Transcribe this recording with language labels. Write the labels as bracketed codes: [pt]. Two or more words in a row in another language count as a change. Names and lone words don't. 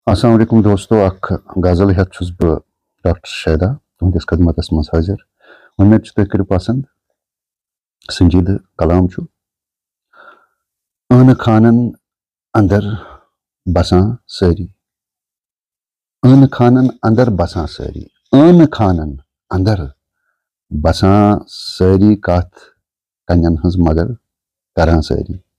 [ks] السلام علیکم دوستو اخ غزل ہیتھ چھس بہ ڈاکٹر شیدا تہندس خدمتس مز حاضر امید تھی کرو پسند سنجیدہ کلام چھُ ٲنہٕ خانن اندر بسان سٲری ٲنہٕ خانن اندر بسان سٲری ٲنہٕ خانن اندر بسان سٲری کتھ کنین ہٕنٛز مگر کران سٲری